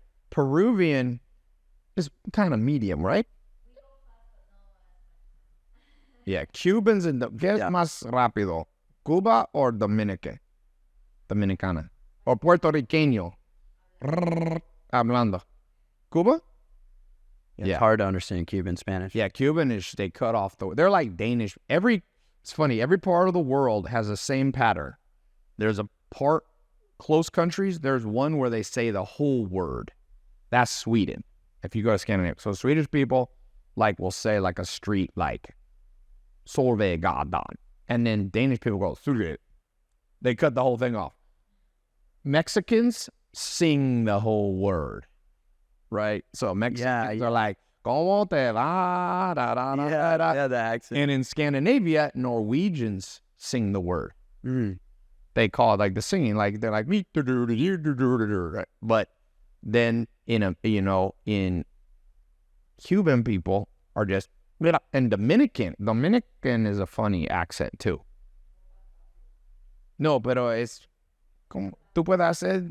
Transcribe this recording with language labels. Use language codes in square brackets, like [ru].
[en] Peruvian is kind of medium, right? [es] Yeah, Cubans and ¿qué es más rápido? [en] Cuba or Dominicana? Or Puerto Riqueño? Hablando. Cuba? it's hard to understand Cuban Spanish. Yeah, Cuban is, they cut off they're like Danish. It's funny, every part of the world has the same pattern. There's a part, close countries, there's one where they say the whole word. That's Sweden. If you go to Scandinavia. So Swedish people, will say like a street, like Solveigatan. And then Danish people go, Sudret. They cut the whole thing off. Mexicans sing the whole word. Right? So Mexicans are like, ¿Cómo te va? Da, da, da, da, da. Yeah, the accent. And in Scandinavia, Norwegians sing the word. They call it like the singing, like they're like, right? But then in Cuban people are just, and Dominican is a funny accent too. [es] No, pero es, como tú puedes hacer,